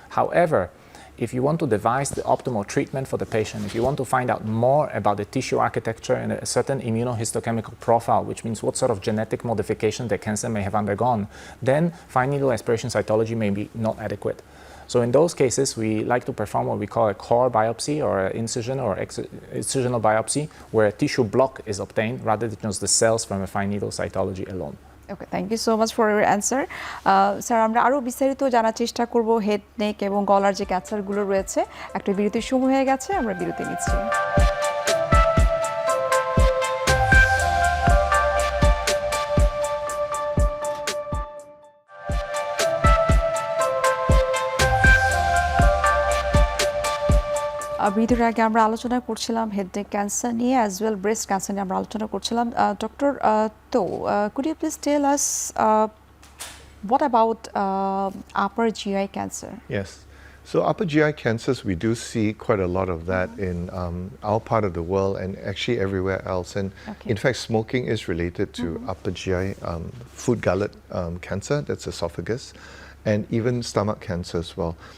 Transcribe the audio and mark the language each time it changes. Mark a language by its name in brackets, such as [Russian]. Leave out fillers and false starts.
[English] However, if you want to devise the optimal treatment for the patient, if you want to find out more about the tissue architecture and a certain immunohistochemical profile, which means what sort of genetic modification the cancer may have undergone, then fine needle aspiration cytology may be not adequate. So in those cases, we like to perform what we call a core biopsy or an incision or incisional biopsy, where a tissue block is obtained rather than just the cells from a fine needle cytology alone. Okay, thank you so much for your answer. [Bangla] Sir আমরা আরো বিস্তারিত জানার চেষ্টা করব head neck এবং গলার যে ক্যান্সারগুলো রয়েছে। একটা বিরতির সময় হয়ে গেছে, আমরা বিরতি নিচ্ছি। বিরতির আগে আমরা আলোচনা করছিলাম হেড নেক ক্যান্সার নিয়ে অ্যাজ ওয়েল ব্রেস্ট ক্যান্সার নিয়ে আমরা আলোচনা করছিলাম। ডক্টর তো [English] could you please tell us what about upper GI cancer? Yes. So upper GI cancers, we do see quite a lot of that in our part of the world and actually everywhere else. And in fact, smoking is related to upper GI food gullet cancer, that's esophagus, and even stomach cancer as well.